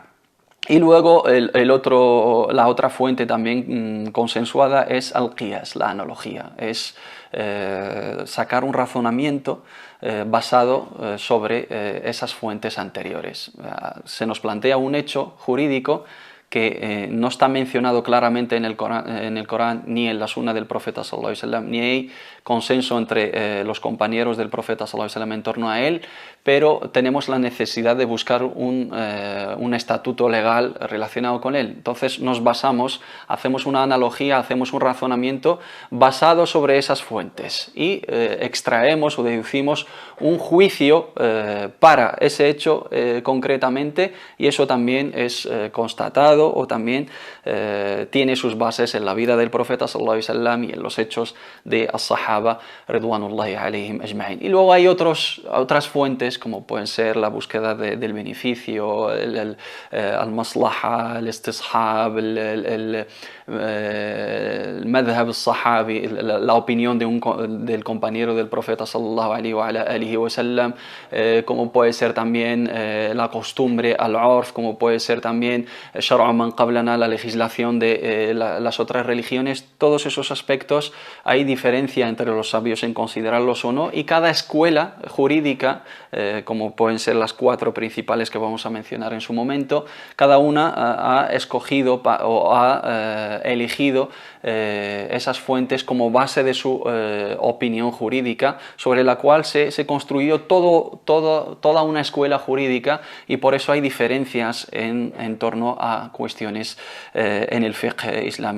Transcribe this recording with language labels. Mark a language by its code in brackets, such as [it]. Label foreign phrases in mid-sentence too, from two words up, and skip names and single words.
[es] Y luego la otra fuente también consensuada es al-qiyas, la analogía, es sacar un razonamiento basado sobre esas fuentes anteriores. Se nos plantea un hecho jurídico que no está mencionado claramente en el Corán ni en la sunna del profeta [ar] صلى الله عليه وسلم, [es] ni hay consenso entre los compañeros del profeta [ar] صلى الله عليه وسلم [es] en torno a él, pero tenemos la necesidad de buscar un estatuto legal relacionado con él. Entonces nos basamos, hacemos una analogía, hacemos un razonamiento basado sobre esas fuentes y extraemos o deducimos un juicio para ese hecho concretamente, y eso también es constatado o también tiene sus bases en la vida del profeta [ar] صلى الله عليه وسلم [es] y en los hechos de [ar] الصحابة رضوان الله عليهم أجمعين. [es] Y luego hay otras fuentes, como pueden ser la búsqueda del beneficio, al-maslaha, el istishab, el [ar] مذهب الصحابي, [es] la opinión del compañero del profeta [ar] صلى الله عليه وسلم, [es] como puede ser también la costumbre, al-urf, como puede ser también [ar] شرع من قبلنا, [es] la legislación de las otras religiones. Todos esos aspectos hay diferencia entre los sabios en considerarlos o no, y cada escuela jurídica, como pueden ser las 4 principales que vamos a mencionar en su momento, cada una ha escogido o ha elegido esas fuentes como base de su opinión jurídica, sobre la cual se construyó toda una escuela jurídica, y por eso hay diferencias en torno a cuestiones en el fiqh islámico.